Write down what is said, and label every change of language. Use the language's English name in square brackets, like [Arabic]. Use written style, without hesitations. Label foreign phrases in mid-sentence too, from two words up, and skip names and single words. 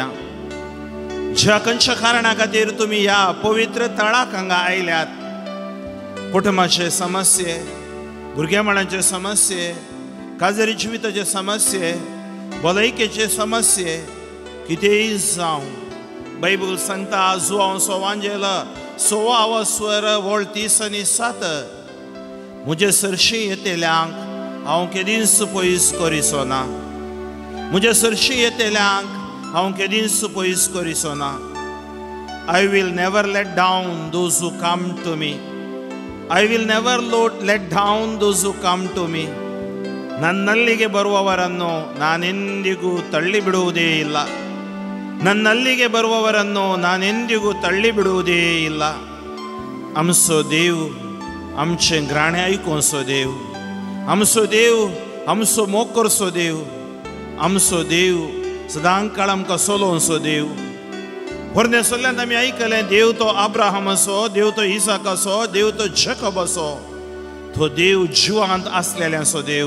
[Konkani] ज्या खंयच्या कारणा खातीर तुमी ह्या पवित्र तळाक हांगा आयल्यात, कुटुंबाचे समस्ये, भुरगेपणाचे समस्ये, काजरी जिविताचे समस्ये, भलायकेचे समस्ये, कितेंय जावं, बायबल सांगता João Evangelho 16:30 म्हजे सरशी येतेल्यांक हांव केदींच पयस करिसो ना. म्हजे सरशी येतेल्यांक हांव केदींच पयस करिसो ना. [English] I will never let down those who come to me. I will never let down those who come to me. [Kannada] ನನ್ನಲ್ಲಿಗೆ ಬರುವವರನ್ನು ನಾನೆಂದಿಗೂ ತಳ್ಳಿ ಬಿಡುವುದೇ ಇಲ್ಲ. ನನ್ನಲ್ಲಿಗೆ ಬರುವವರನ್ನು ನಾನೆಂದಿಗೂ ತಳ್ಳಿ ಬಿಡುವುದೇ ಇಲ್ಲ. [Konkani] आमचो देव आमचे ग्राणे आयकोसो देव, आमचो देव आमचो मोग करचो देव, आमचो देव सदां काळ आमकां चलोवचो देव. परमेसरल्यान आमी आयकलें देव तो अब्राहमाचो, देव तो इसाकाचो, देव तो जॅकोबाचो, तो देव जिवांत आसलेल्यांचो देव.